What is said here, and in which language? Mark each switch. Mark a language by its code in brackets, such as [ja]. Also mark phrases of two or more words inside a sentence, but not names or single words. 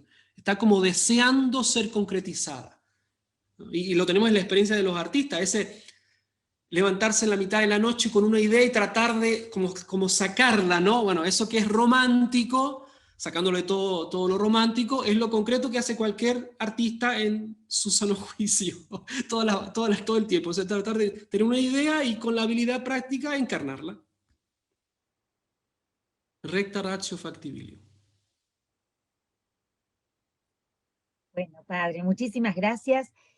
[es] Está como deseando ser concretizada. Y lo tenemos en la experiencia de los artistas, ese levantarse en la mitad de la noche con una idea y tratar de como sacarla, ¿no? Bueno, eso que es romántico, sacándole todo lo romántico, es lo concreto que hace cualquier artista en su sano juicio, todo el tiempo. O sea, tratar de tener una idea y con la habilidad práctica encarnarla. [la] Recta ratio factibilio. [es] Bueno, padre, muchísimas gracias.